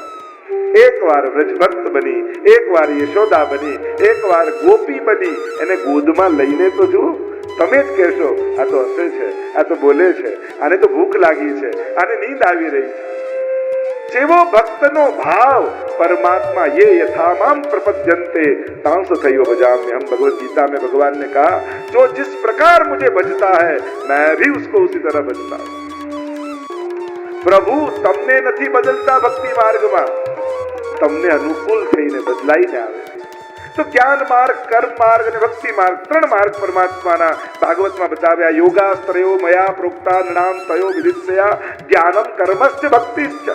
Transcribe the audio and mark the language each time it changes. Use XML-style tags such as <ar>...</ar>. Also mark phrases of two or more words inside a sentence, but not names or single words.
<gu>એકવાર વ્રજભક્ત બની, એકવાર યશોદા બની, એકવાર ગોપી બની, એને ગોદમાં લઈને તો જુઓ. તમે જ કહેશો આ તો હસે છે, આ તો બોલે છે, આને તો ભૂખ લાગી છે, આને નીંદ આવી રહી છે. જેવો ભક્તનો ભાવ</gu> <sa>परमात्मा ये यथामाम प्रपद्यन्ते तांस थयो भजाम्यहम.</sa> <hi>भगवत गीता में भगवान ने कहा जो जिस प्रकार मुझे भजता है मैं भी उसको उसी तरह भजता हूं.</hi> <gu>प्रभु તમને નથી બદલતા ભક્તિ માર્ગમાં, તમને અનુકૂળ થઈને બદલાઈને આવે. તો જ્ઞાન માર્ગ, કર્મ માર્ગ અને ભક્તિ માર્ગ, ત્રણ માર્ગ પરમાત્માના ભાગવતમાં બતાવ્યા.</gu> <sa>યોગાસ્ત્રયો મયા પ્રોક્તા નૃણામ તયો વિદિત્સયા જ્ઞાનમ કર્મશ્ચ ભક્તિશ્ચ.</sa>